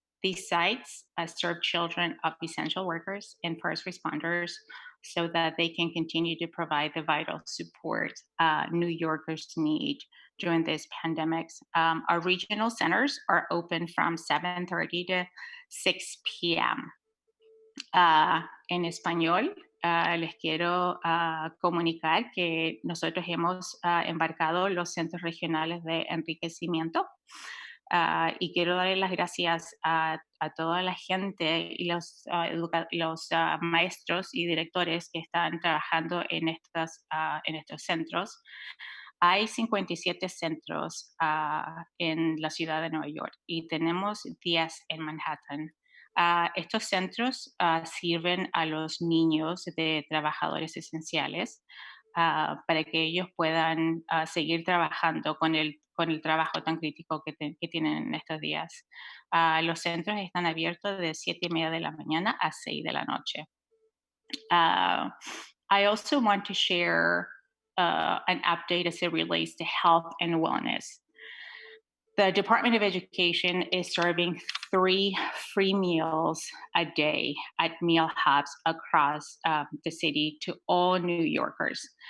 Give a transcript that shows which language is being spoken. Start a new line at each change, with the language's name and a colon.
English: These sites serve children of essential workers and first responders so that they can continue to provide the vital support New Yorkers need during this pandemic. Our regional centers are open from 7:30 to 6 p.m.
Spanish: En español, les quiero comunicar que nosotros hemos embarcado los centros regionales de enriquecimiento. Y quiero darle las gracias a toda la gente y los maestros y directores que están trabajando en estos centros. Hay 57 centros en la ciudad de Nueva York y tenemos 10 en Manhattan. Estos centros sirven a los niños de trabajadores esenciales para que ellos puedan seguir trabajando con el trabajo tan crítico que tienen en estos días. Los centros están abiertos de 7:30 de la mañana a 6 de la noche.
English: I also want to share an update as it relates to health and wellness. The Department of Education is serving 3 free meals a day at meal hubs across the city to all New Yorkers.